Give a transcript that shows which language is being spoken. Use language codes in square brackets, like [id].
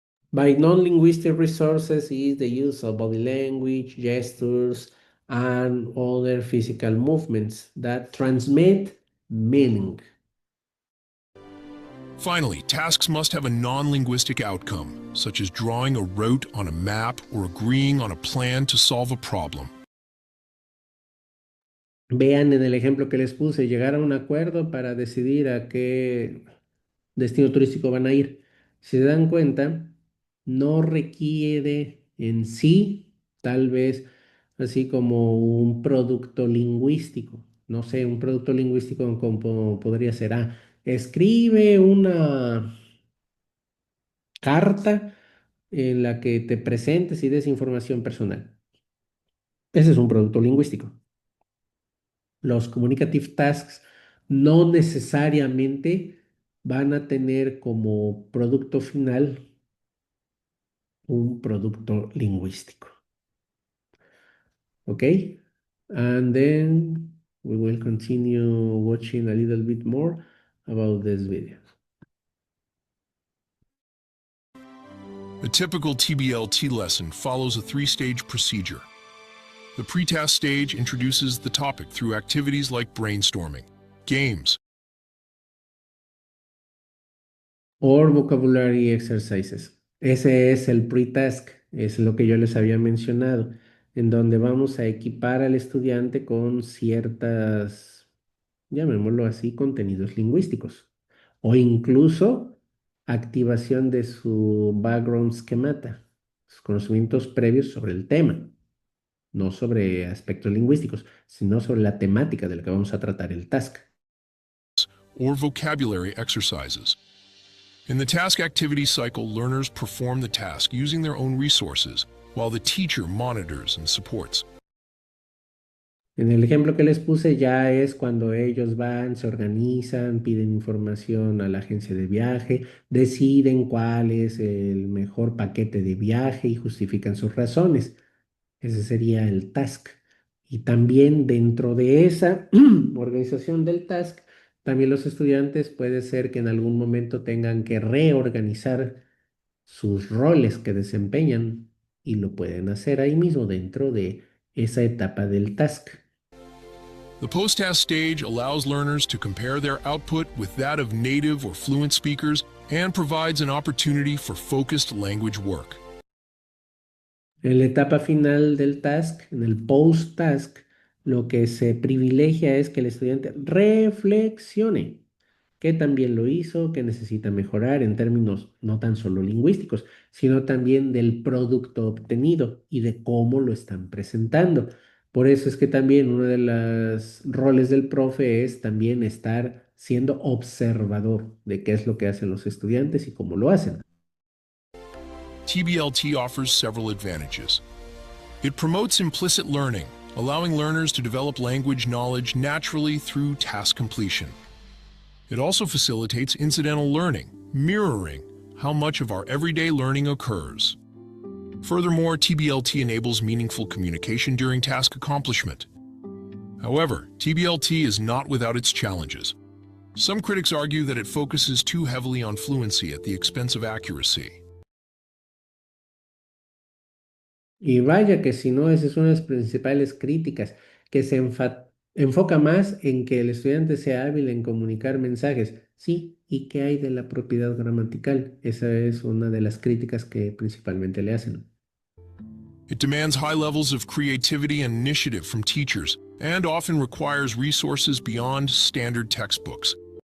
[en] By non-linguistic resources is the use of body language, gestures, and other physical movements that transmit meaning. Finally, tasks must have a non-linguistic outcome, such as drawing a route on a map or agreeing on a plan to solve a problem. [es] Vean en el ejemplo que les puse, llegar a un acuerdo para decidir a qué destino turístico van a ir. Si se dan cuenta, no requiere en sí, tal vez así como un producto lingüístico. No sé, un producto lingüístico como podría ser, escribe una carta en la que te presentes y des información personal. Ese es un producto lingüístico. Los communicative tasks no necesariamente van a tener como producto final un producto lingüístico. [en] Okay? And then we will continue watching a little bit more about this video. A typical TBLT lesson follows a 3-stage procedure. The pre-task stage introduces the topic through activities like brainstorming, games, Or vocabulary exercises. [es] Ese es el pre-task, es lo que yo les había mencionado. en donde vamos a equipar al estudiante con ciertas, llamémoslo así, contenidos lingüísticos o incluso activación de su background schemata, sus conocimientos previos sobre el tema, no sobre aspectos lingüísticos, sino sobre la temática de la que vamos a tratar el task. [en] or vocabulary exercises. In the task activity cycle, learners perform the task using their own resources, while the teacher monitors and supports. [es] En el ejemplo que les puse ya es cuando ellos van, se organizan, piden información a la agencia de viaje, deciden cuál es el mejor paquete de viaje y justifican sus razones. Ese sería el task. Y también dentro de esa organización del task, también los estudiantes puede ser que en algún momento tengan que reorganizar sus roles que desempeñan y lo pueden hacer ahí mismo dentro de esa etapa del task. [en] The post-task stage allows learners to compare their output with that of native or fluent speakers and provides an opportunity for focused language work. [es] En la etapa final del task, en el post-task, lo que se privilegia es que el estudiante reflexione qué también lo hizo, qué necesita mejorar en términos no tan solo lingüísticos, sino también del producto obtenido y de cómo lo están presentando. Por eso es que también uno de los roles del profe es también estar siendo observador de qué es lo que hacen los estudiantes y cómo lo hacen. [en] TBLT offers several advantages. It promotes implicit learning, allowing learners to develop language knowledge naturally through task completion. It also facilitates incidental learning, mirroring how much of our everyday learning occurs. Furthermore, TBLT enables meaningful communication during task accomplishment. However, TBLT is not without its challenges. Some critics argue that it focuses too heavily on fluency at the expense of accuracy. [es] Y vaya que si no, esa es una de las principales críticas, que se enfoca más en que el estudiante sea hábil en comunicar mensajes. Sí, ¿y qué hay de la propiedad gramatical? Esa es una de las críticas que principalmente le hacen. [en] It demands high levels of creativity and initiative from teachers and often requires resources beyond standard textbooks.